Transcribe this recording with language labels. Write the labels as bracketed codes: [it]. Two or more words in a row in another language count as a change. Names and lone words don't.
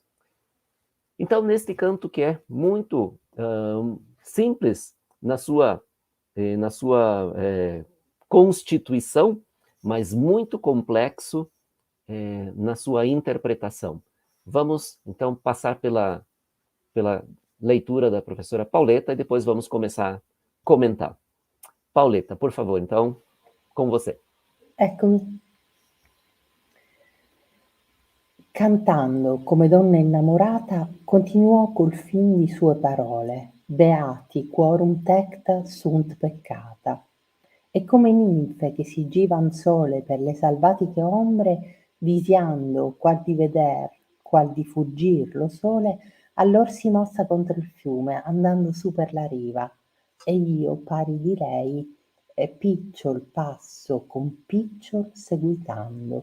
[pt] Então, neste canto que é muito simples na sua constituição, mas muito complexo na sua interpretação. Vamos, então, passar pela leitura da professora Pauleta e depois vamos começar a comentar. Pauleta, por favor, então, com você. [it] Eccomi. Cantando come donna innamorata, continuò col fin di sue parole: [la] Beati quorum tecta sunt peccata. [it] E come ninfe che si givan sole per le salvatiche ombre, disiando qual di veder, qual di fuggir lo sole, allor si mossa contro il fiume, andando su per la riva. E io, pari di lei, picciol passo con picciol seguitando.